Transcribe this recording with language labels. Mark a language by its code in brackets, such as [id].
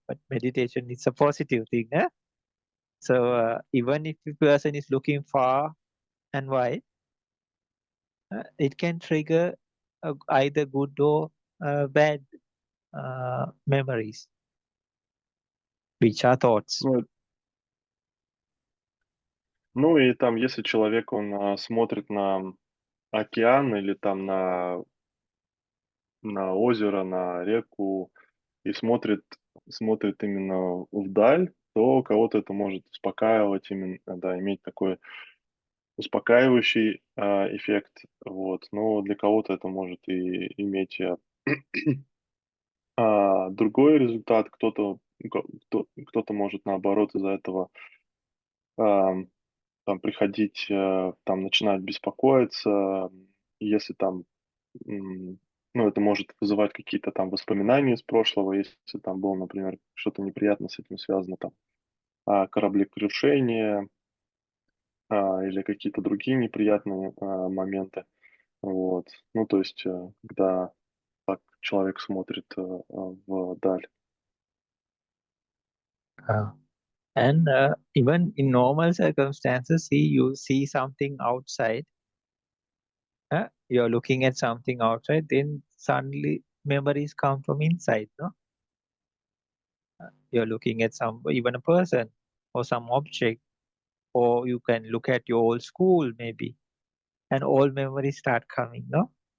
[en] But meditation is a positive thing, eh? So even if the person is looking far and wide, it can trigger either good or bad memories, which are thoughts. [ru] Ну и там, если человек, он смотрит на океан или там на озеро, на реку и смотрит именно вдаль, то кого-то это может успокаивать, именно, да, иметь такой успокаивающий эффект, вот. Но для кого-то это может и иметь другой результат, кто-то может наоборот из-за этого там приходить, там начинать беспокоиться, если там, ну, это может вызывать какие-то там воспоминания из прошлого, если там было, например, что-то неприятно с этим связано, там, кораблекрушение, или какие-то другие неприятные, моменты. Вот. Ну, то есть, когда так человек смотрит, вдаль. [en] And even in normal circumstances, see you see something outside, you're looking at something outside, then suddenly memories come from inside, no? You're looking at even a person or some object, or you can look at your old school maybe, and all memories start coming, no?